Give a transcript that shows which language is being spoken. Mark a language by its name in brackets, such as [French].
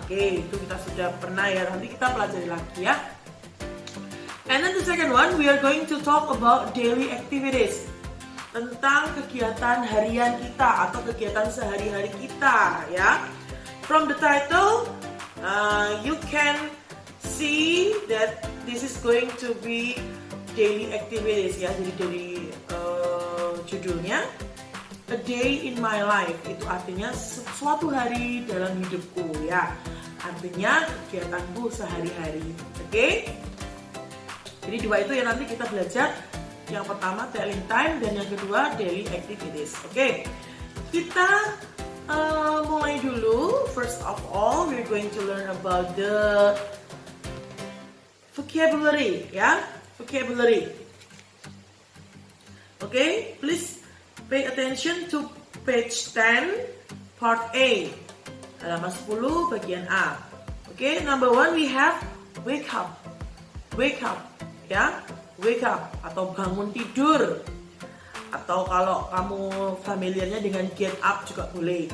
[Indonesian] Oke, itu kita sudah pernah ya, nanti kita pelajari lagi ya. [English] And then the second one, we are going to talk about daily activities. [Indonesian] Tentang kegiatan harian kita atau kegiatan sehari-hari kita ya. [English] From the title, you can see that this is going to be daily activities ya. [Indonesian] Jadi dari judulnya, A Day in My Life, itu artinya suatu hari dalam hidupku ya. Artinya kegiatanku sehari-hari. Oke? Jadi dua itu yang nanti kita belajar. Yang pertama telling time dan yang kedua daily activities. Oke, kita mulai dulu. [English] First of all, we're going to learn about the vocabulary ya, vocabulary. Oke, please pay attention to page 10 part A, [Indonesian] halaman 10 bagian A. [English] Oke, number 1 we have wake up. Wake up ya, wake up [Indonesian] atau bangun tidur. Atau kalau kamu familiarnya dengan get up juga boleh.